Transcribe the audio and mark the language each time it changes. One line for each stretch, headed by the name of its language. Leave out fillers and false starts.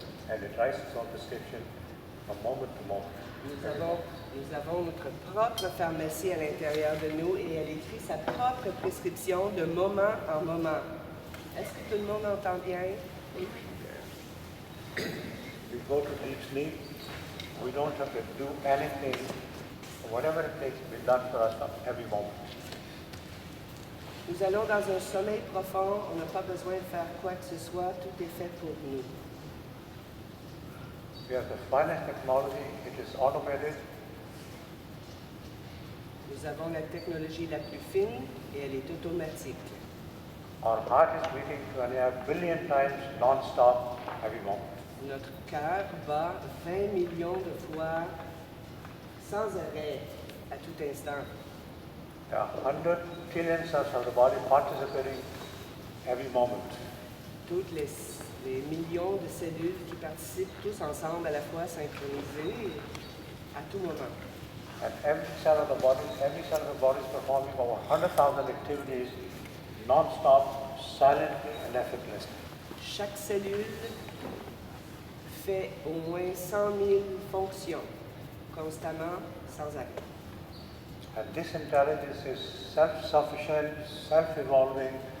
English: And it writes us on prescription from moment to moment.
French: Nous avons notre propre pharmacie à l'intérieur de nous et elle écrit sa propre prescription de moment en moment. Est-ce que tout le monde entend bien?
English: We go to deep sleep, we don't have to do anything. Whatever it takes to be done for us every moment.
French: Nous allons dans un sommeil profond, on n'a pas besoin de faire quoi que ce soit, tout est fait pour nous.
English: We have the finest technology, it is automated.
French: Nous avons la technologie la plus fine et elle est automatique.
English: Our heart is beating 2.5 billion times non-stop every moment.
French: Notre cœur bat 20 millions de fois sans arrêt à tout instant.
English: There are 100 trillion cells of the body participating every moment.
French: Toutes les millions de cellules qui participent tous ensemble à la fois synchronisées à tout moment.
English: And every cell of the body is performing over 100,000 activities non-stop, silently and effortlessly.
French: Chaque cellule fait au moins 100 000 fonctions, constamment, sans arrêt.
English: And this intelligence is self-sufficient, self-evolving,